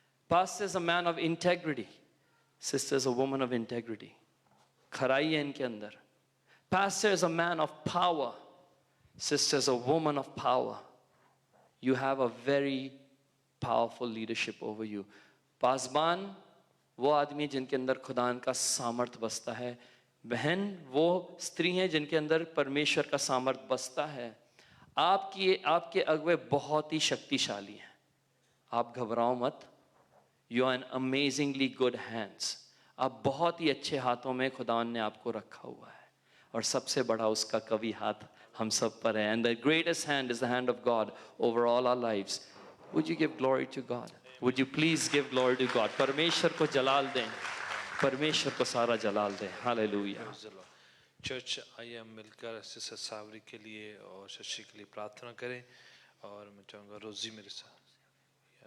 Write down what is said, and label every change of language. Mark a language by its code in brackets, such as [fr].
[en] Pastor is a man of integrity. Sister is a woman of integrity. [hi] खराई है इनके अंदर। [en] Pastor is a man of power. Sister is a woman of power. You have a very powerful leadership over you. [hi] पासबान वो आदमी जिनके अंदर खुदान का सामर्थ बसता है। बहन वो स्त्री हैं जिनके अंदर परमेश्वर का सामर्थ बसता है। आपके अगुए बहुत ही शक्तिशाली हैं। आप घबराओ मत। [en] You are in amazingly good hands. [hi] आप बहुत ही अच्छे हाथों में खुदावन ने आपको रखा हुआ है, और सबसे बड़ा उसका कवि हाथ हम सब पर है। [en] And the greatest hand is the hand of God over all our lives. Would you give glory to God? Would you please give glory to God? [hi] परमेश्वर को जलाल दें, परमेश्वर को सारा जलाल दें। हालेलुया। चर्च आइए हम मिलकर सिस्टर सावरी के लिए और शशि के लिए प्रार्थना करें। और मैं चाहूँगा रोजी मेरे साथ।